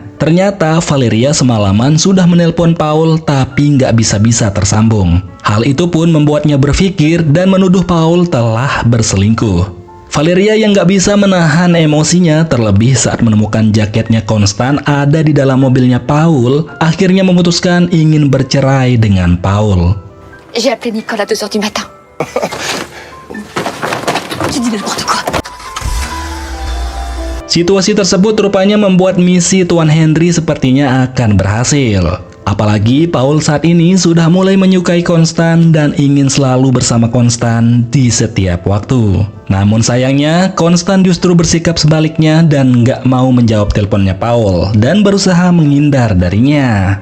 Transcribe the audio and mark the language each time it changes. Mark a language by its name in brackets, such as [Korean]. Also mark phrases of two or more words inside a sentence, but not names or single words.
[Indonesian] Ternyata Valeria semalaman sudah menelpon Paul tapi nggak bisa-bisa tersambung. Hal itu pun membuatnya berpikir dan menuduh Paul telah berselingkuh. Valeria yang nggak bisa menahan emosinya terlebih saat menemukan jaketnya Constant ada di dalam mobilnya Paul, akhirnya memutuskan ingin bercerai dengan Paul. [French] J'ai appelé Nicole à 2h du matin. Tu dis n'importe quoi. [Indonesian] Situasi tersebut rupanya membuat misi Tuan Henry sepertinya akan berhasil. Apalagi Paul saat ini sudah mulai menyukai Constant dan ingin selalu bersama Constant di setiap waktu. Namun sayangnya, Constant justru bersikap sebaliknya dan nggak mau menjawab teleponnya Paul dan berusaha menghindar darinya.